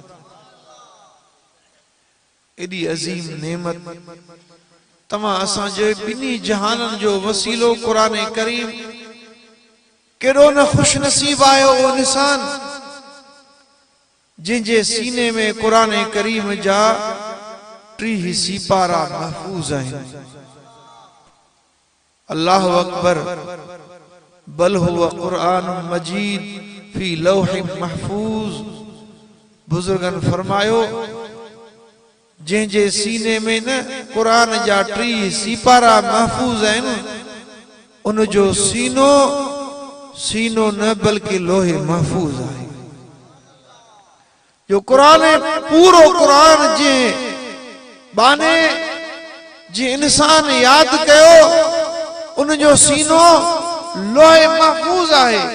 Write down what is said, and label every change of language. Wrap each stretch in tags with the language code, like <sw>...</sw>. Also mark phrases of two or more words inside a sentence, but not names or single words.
<sd>एॾी अज़ीम नेमत तव्हां असांजे ॿिन्ही जहाननि जो वसीलो कुरान करीम, केॾो न खुश नसीब आयो उहो इंसान जंहिंजे सीने में कुरान करीम जा 30 सिपारा महफूज आहिनि।</sd> <ar>الله أكبر، بل هو قرآن مجيد في لوح محفوظ.</ar> <sd>बुजुर्गन फरमायो जंहिंजे सीने में न कुरान जा 30 सिपारा महफूज आहिनि, उन जो सीनो न बल्कि लोहे महफूज आहे। जो कुरान पूरो कुरान जे बाने जे इंसान याद कयो, उन जो सीनो लोहे महफूज आहे।</sd>